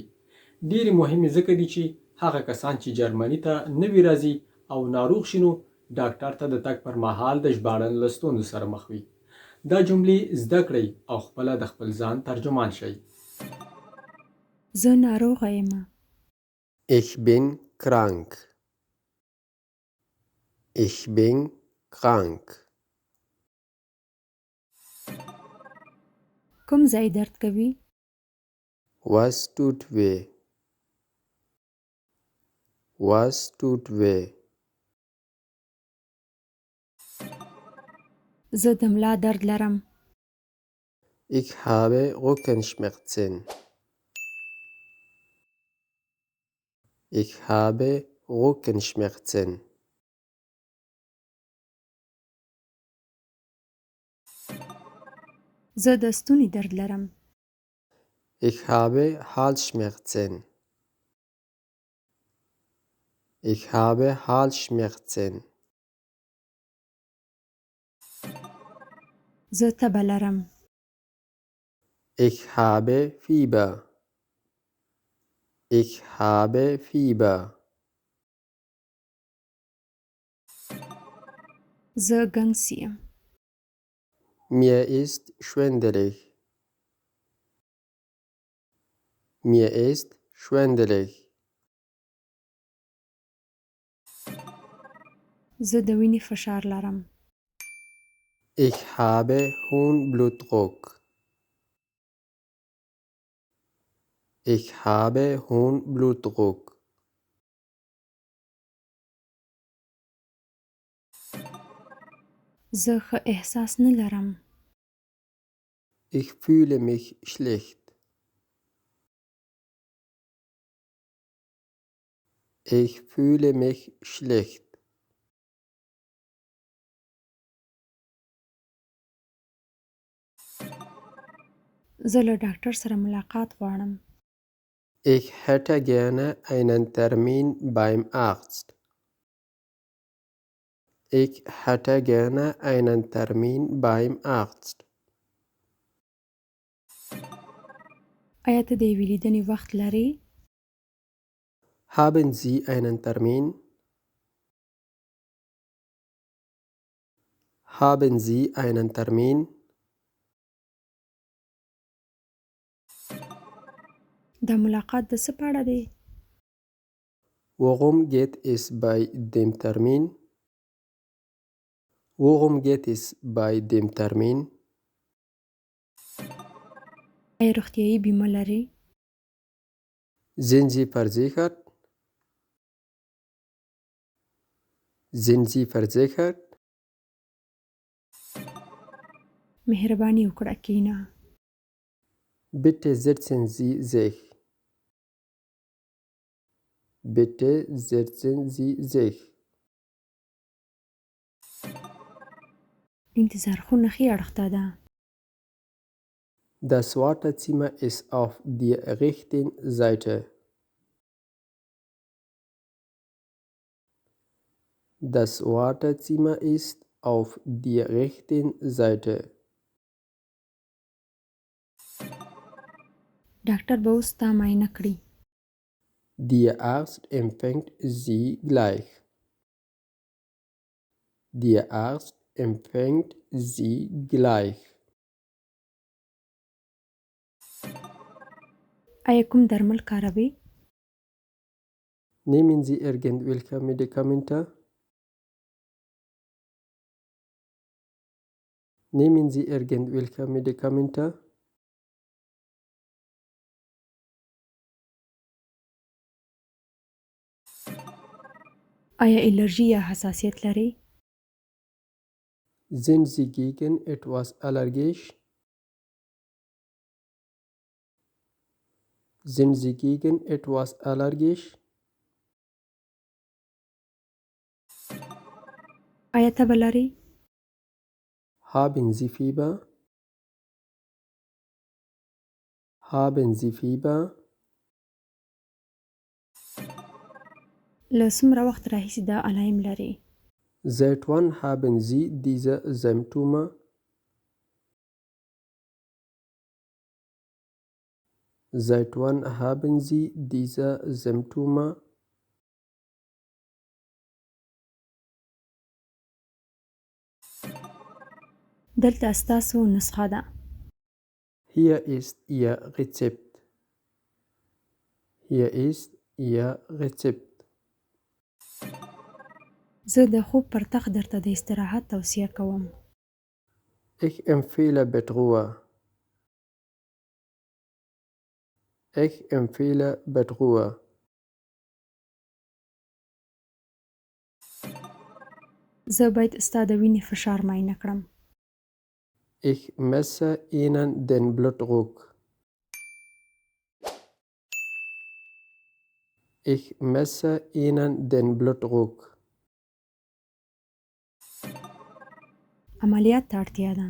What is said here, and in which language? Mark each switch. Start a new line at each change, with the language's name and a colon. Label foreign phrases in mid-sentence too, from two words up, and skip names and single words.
Pashto: ډېرې مهمې ځکه دي چې هغه کسان چې جرمني ته نوي راځي او ناروغ شي نو ډاکټر ته د تګ پر مهال د ژباړن له ستونزو سره مخ وي. دا جملې زده کړئ او خپله د خپل ځان ترجمان شئ. زه ناروغه یم.
German: Ich bin krank. Ich bin krank.
Pashto: کوم ځای درد کوي؟
German: Was tut weh? Was tut weh?
Pashto: زه د ملا درد لرم.
German: Ich habe Rückenschmerzen. Ich habe Rückenschmerzen.
Pashto: زه د ستوني درد لرم.
German: Ich habe Halsschmerzen. Ich habe Halsschmerzen.
Pashto: زه تبه لرم.
German: Ich habe Fieber. Ich habe Fieber.
Pashto: زه ګنګس یم.
German: Mir ist schwindelig. Mir ist schwindelig.
Pashto: زه د وینې فشار لرم.
German: Ich habe hohen Blutdruck. Ich habe hohen Blutdruck.
Pashto: زه ښه احساس نه لرم.
German: Ich fühle mich schlecht. Ich fühle mich schlecht.
Pashto: زه له ډاکټر سره ملاقات غواړم.
German: Ich hätte gerne einen Termin beim Arzt. Ich hätte gerne einen Termin beim Arzt.
Pashto: آیا ته د یوې لیدنې وخت لرې؟
German: Haben Sie einen Termin? Haben Sie einen Termin?
Pashto: دا ملاقات د څه په اړه دی؟
German: Worum geht es bei dem Termin? Worum geht es bei dem Termin?
Pashto: آیا روغتیایي بیمه لرې؟
German: Sind Sie versichert? Sind Sie versichert?
Pashto: مهرباني وکړه کښېنه.
German: Bitte setzen Sie sich. Bitte setzen Sie sich.
Pashto: انتظار خونه ښي اړخ ته ده.
German: Das Wartezimmer ist auf der rechten Seite. Das Wartezimmer ist auf der rechten Seite.
Pashto: ډاکټر به اوس تا معاینه کړي.
German: Der Arzt empfängt Sie gleich. Der Arzt empfängt Sie gleich.
Pashto: آیا کوم درمل کاروي؟
German: Nehmen Sie irgendwelche Medikamente? Nehmen Sie irgendwelche Medikamente?
Pashto: آیا الرژي یا حساسیت لري؟
German: Sind Sie gegen etwas allergisch? Sind Sie gegen etwas allergisch?
Pashto: آیا تبه لري؟
German: Haben Sie Fieber? Haben Sie Fieber?
Pashto: له څومره وخت راهیسې دا علایم لري؟
German: Seit wann haben Sie diese Symptome? Seit wann haben Sie diese Symptome?
Pashto: دلته ستاسو نسخه ده.
German: Hier ist Ihr Rezept. Hier ist Ihr Rezept.
Pashto: زه د خوب پر تخت درته د استراحت توصیه کوم.
German: Ich empfehle Bettruhe. Ich empfehle Bettruhe.
Pashto: زه باید ستا د وینې فشار معاینه کړم.
German: Ich messe Ihnen den Blutdruck. Ich messe Ihnen den Blutdruck.
Pashto: عملیات ته اړتیا ده.